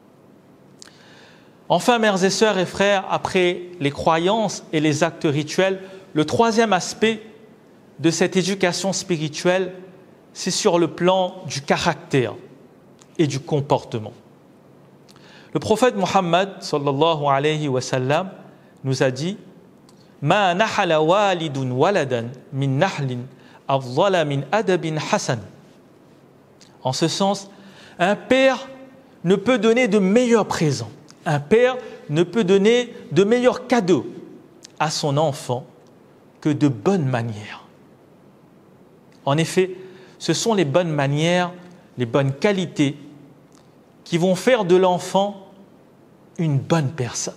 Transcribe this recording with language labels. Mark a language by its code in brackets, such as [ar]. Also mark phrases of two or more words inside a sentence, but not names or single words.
[fr] Enfin, mères et sœurs et frères, après les croyances et les actes rituels, le troisième aspect de cette éducation spirituelle, c'est sur le plan du caractère et du comportement. Le prophète Muhammad [ar] صلى الله عليه وسلم [fr] nous a dit [ar] ما نحل والد ولدا من نحل أفضل من أدب حسن. [fr] En ce sens, un père ne peut donner de meilleurs présents. Un père ne peut donner de meilleurs cadeaux à son enfant que de bonnes manières. En effet, ce sont les bonnes manières, les bonnes qualités qui vont faire de l'enfant une bonne personne.